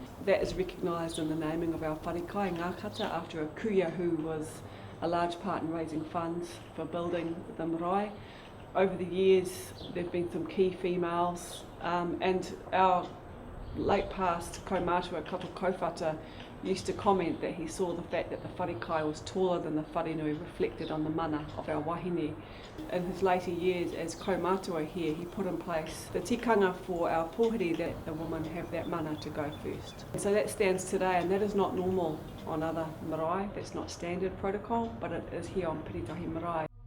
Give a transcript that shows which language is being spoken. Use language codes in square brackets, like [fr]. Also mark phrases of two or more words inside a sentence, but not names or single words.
[en] That is recognised in the naming of our wharekai ngākata after a kuia who was a large part in raising funds for building the marae. Over the years there have been some key females and our late past kaumātua kapu kouwhata used to comment that he saw the fact that the wharekai was taller than the wharenui reflected on the mana of our wahine. In his later years as kaumātua here, he put in place the tikanga for our pōhiri that the women have that mana to go first. And so that stands today, and that is not normal on other marae, that's not standard protocol, but it is here on Piritahi Marae.